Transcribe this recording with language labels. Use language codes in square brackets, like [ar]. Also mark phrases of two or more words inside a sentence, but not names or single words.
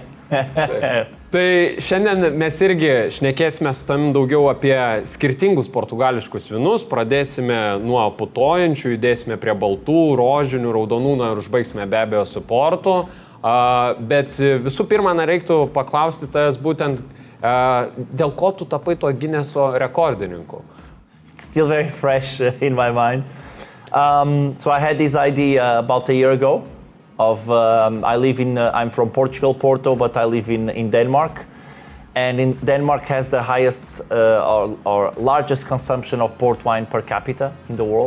[lt] Tai šiandien mes irgi šnekėsime su tavim daugiau apie skirtingus portugališkus vynus. Pradėsime nuo putojančių, judėsime prie baltų, rožinių, raudonų, na ir užbaigsime be abejo su portu. Bet visų pirma, reiktų paklausti tavęs būtent, dėl ko tu tapai tuo Guinnesso rekordininku? [en] It's still very fresh in my mind. So I had this idea about a year ago. I'm from Portugal, Porto, but I live in Denmark. And Denmark has the highest or largest consumption of port wine per capita in the world.